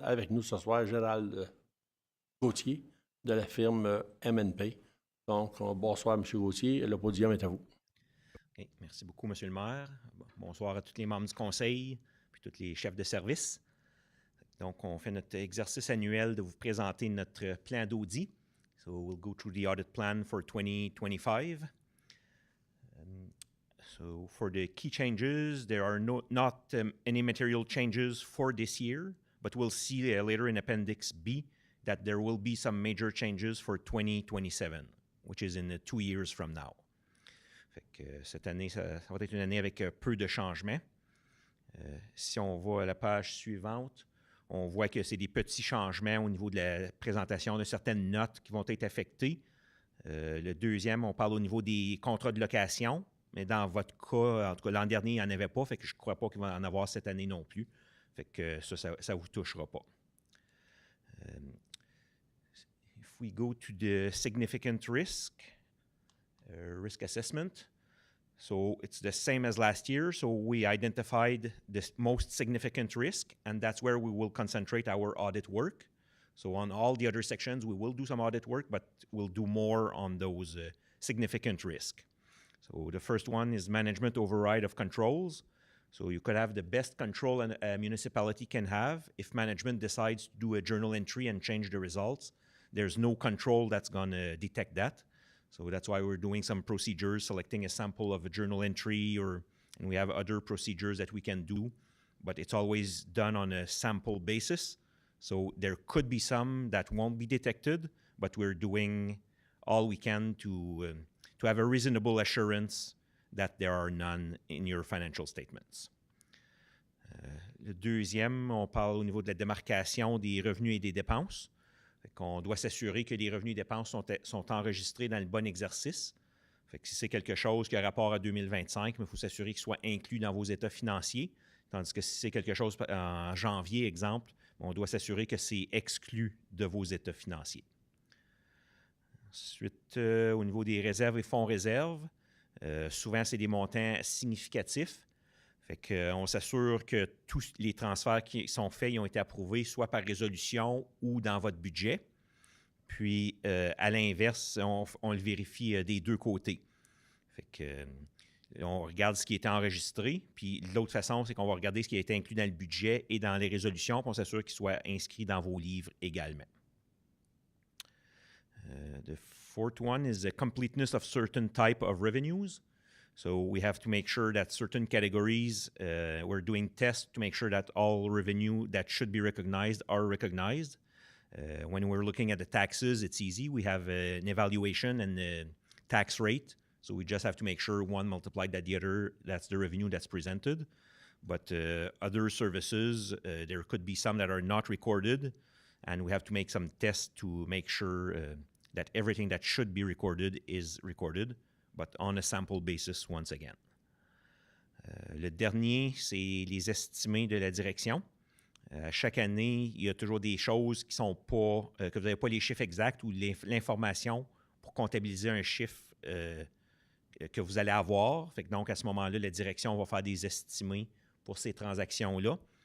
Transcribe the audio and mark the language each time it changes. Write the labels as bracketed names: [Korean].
[French] Avec nous ce soir, Gérald Gauthier de la firme M&P. Donc, bonsoir, M. Gauthier. Le podium est à vous. [English] Okay. [French] Merci beaucoup, M. le maire. Bonsoir à tous les membres du conseil puis tous les chefs de service. Donc, on fait notre exercice annuel de vous présenter notre plan d'audit. [English] So, we'll go through the audit plan for 2025. So, for the key changes, there are not any material changes for this year, but we'll see later in Appendix B that there will be some major changes for 2027, which is in 2 years from now. [French] Fait que, cette année, ça va être une année avec peu de changements. Si on va à la page suivante, on voit que c'est des petits changements au niveau de la présentation de certaines notes qui vont être affectées. Le deuxième, on parle au niveau des contrats de location, mais dans votre cas, en tout cas l'an dernier, il n'y en avait pas, fait que je ne crois pas qu'il va en avoir cette année non plus. Fait que ça ne vous touchera pas. [English] If we go to the significant risk assessment, so it's the same as last year. So we identified the most significant risk, and that's where we will concentrate our audit work. So on all the other sections, we will do some audit work, but we'll do more on those significant risks. So the first one is management override of controls. So you could have the best control a municipality can have. If management decides to do a journal entry and change the results, there's no control that's going to detect that. So that's why we're doing some procedures, selecting a sample of a journal entry, and we have other procedures that we can do, but it's always done on a sample basis. So there could be some that won't be detected, but we're doing all we can to have a reasonable assurance that there are none in your financial statements. [French] Le deuxième, on parle au niveau de la démarcation des revenus et des dépenses. On doit s'assurer que les revenus et dépenses sont enregistrés dans le bon exercice. Fait que si c'est quelque chose qui a rapport à 2025, il faut s'assurer qu'il soit inclus dans vos états financiers. Tandis que si c'est quelque chose en janvier, exemple, on doit s'assurer que c'est exclu de vos états financiers. Ensuite, au niveau des réserves et fonds réserves, souvent, c'est des montants significatifs. Fait qu'on s'assure que tous les transferts qui sont faits ils ont été approuvés soit par résolution ou dans votre budget. Puis, à l'inverse, on le vérifie des deux côtés. Fait que, on regarde ce qui est enregistré. Puis, l'autre façon, c'est qu'on va regarder ce qui a été inclus dans le budget et dans les résolutions, puis on s'assure qu'il soit inscrit dans vos livres également. [English] The fourth one is the completeness of certain type of revenues. So we have to make sure that certain categories, we're doing tests to make sure that all revenue that should be recognized are recognized. When we're looking at the taxes, it's easy. We have an evaluation and a tax rate. So we just have to make sure one multiplied by the other, that's the revenue that's presented. But other services, there could be some that are not recorded, and we have to make some tests to make sure that everything that should be recorded is recorded, but on a sample basis once again. [French] Le dernier, c'est les estimés de la direction. Chaque année, il y a toujours des choses qui sont pas, que vous n'avez pas les chiffres exacts ou l'information pour comptabiliser un chiffre que vous allez avoir. Fait que donc, à ce moment-là, la direction va faire des estimés pour ces transactions-là.